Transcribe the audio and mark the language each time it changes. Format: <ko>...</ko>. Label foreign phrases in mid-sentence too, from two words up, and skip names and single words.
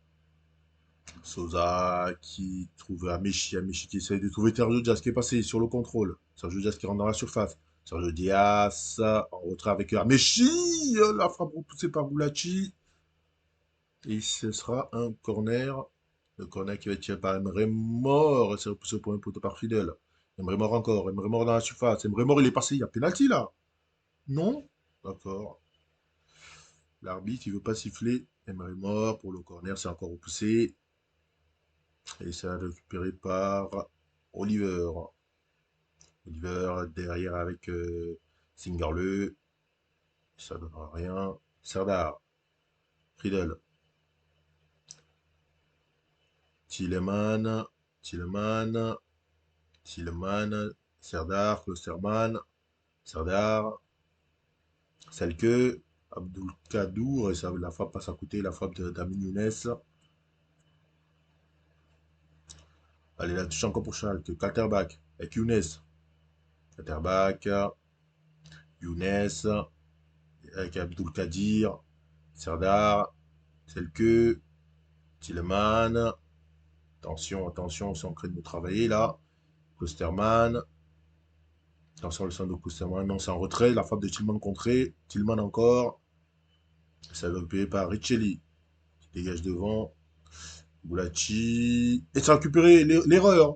<fr>Sosa qui trouve Amechi qui essaye de trouver Sergio Diaz qui est passé sur le contrôle. Sergio Diaz qui rentre dans la surface. Sergio Diaz en retrait avec Amechi. La frappe repoussée par Boulachi. Et ce sera un corner. Le corner qui va être tiré par Emre Mor. C'est repoussé pour un poteau par Fidel. Emre Mor encore. Emre Mor dans la surface. Emre Mor il est passé. Il y a pénalty là. Non? D'accord. L'arbitre, il veut pas siffler. Emre Mor pour le corner. C'est encore repoussé. Et ça récupéré par Oliver. Oliver derrière avec Singerle. Ça donnera rien. Serdar. Friedel. Tilleman. Tilleman. Tilleman. Serdar. Klosterman. Serdar. Selke. Abdul Kadour. Et ça, la frappe passe à côté. La frappe d'Amin Younes. Allez, la touche encore pour Schalke. Kalterbach. Avec Younes. Kalterbach. Younes. Avec Abdul Kadir. Serdar. Selke. Tilleman. Attention, attention, on est en train de nous travailler là. Klosterman. Attention, le centre de Klosterman. Non, c'est en retrait. La frappe de Tillman contrée. Tillman encore. Ça va être par Richelli. Qui dégage devant. Boulachi. Et ça a récupéré l'erreur.</fr>